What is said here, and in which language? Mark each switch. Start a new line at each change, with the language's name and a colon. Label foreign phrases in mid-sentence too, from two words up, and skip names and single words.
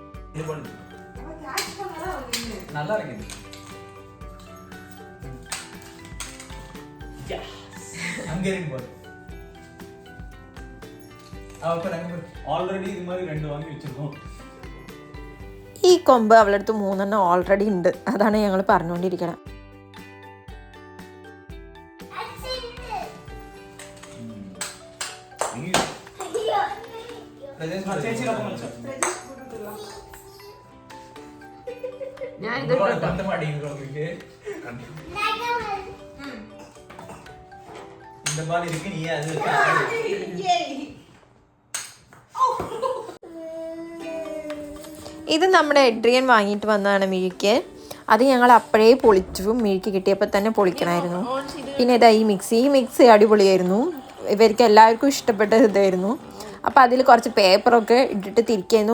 Tamil: இது போடு. நல்லா இருக்கு. Yes. அங்க இருக்கு போடு. அப்ப நாங்க ஆல்ரெடி இது மாதிரி 2 வாங்கி வச்சிருக்கோம்.
Malayalam: ഈ കൊമ്പ് അവളുടെ അടുത്ത് 3 ഓൾറെഡി ഉണ്ട്. അതാണ് ഞങ്ങൾ പറഞ്ഞുകൊണ്ടിരിക്കണം. ഞാൻ ഇത്
Tamil: வந்து மாட்டீங்க உங்களுக்கு. இந்த பால் இருக்கு நீ அது
Malayalam: ഇത് നമ്മുടെ എഡ്രിയൻ വാങ്ങിയിട്ട് വന്നതാണ് മിഴിക്ക്. അത് ഞങ്ങൾ അപ്പോഴേ പൊളിച്ചു. മിഴിക്ക് കിട്ടിയപ്പോൾ തന്നെ പൊളിക്കണമായിരുന്നു. പിന്നെ ഇതാ ഈ മിക്സി അടിപൊളിയായിരുന്നു. ഇവർക്ക് എല്ലാവർക്കും ഇഷ്ടപ്പെട്ട ഇതായിരുന്നു. അപ്പോൾ അതിൽ കുറച്ച് പേപ്പറൊക്കെ ഇട്ടിട്ട് തിരിക്കായിരുന്നു.